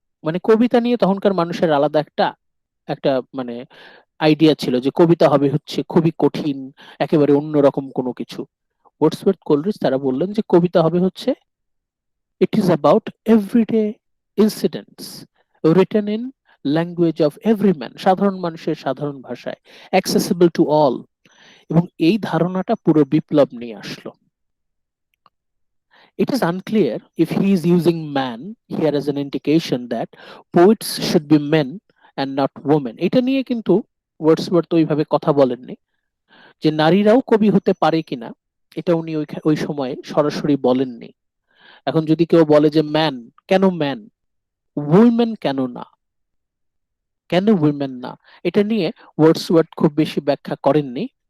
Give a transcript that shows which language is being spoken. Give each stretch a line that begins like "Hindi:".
Bangla: মানে কবিতা নিয়ে তখনকার মানুষের আলাদা একটা একটা মানে আইডিয়া ছিল যে কবিতা হবে হচ্ছে খুবই কঠিন, একেবারে অন্যরকম কোনো কিছু।
English: Wordsworth Coleridge
Bangla: তারা বললেন যে কবিতা হবে হচ্ছে
English: it is about everyday incidents written in language of every man,
Bangla: সাধারণ মানুষের সাধারণ ভাষায়,
English: Accessible to all.
Bangla: এবং এই ধারণাটা পুরো বিপ্লব নিয়ে আসলো।
English: It is unclear if he is using man here as an indication that poets should be men and not women.
Bangla: এটা নিয়ে কিন্তু ওয়ার্ডসওয়ার্থ ওইভাবে কথা বলেননি যে নারীরাও কবি হতে পারে কিনা, এটা উনি ওই সময়ে সরাসরি বলেননি। এখন যদি কেউ বলে যে ম্যান, কেন ম্যান, উইমেন কেন না, কেন উইমেন না, এটা নিয়ে ওয়ার্ডসওয়ার্থ খুব বেশি ব্যাখ্যা করেননি।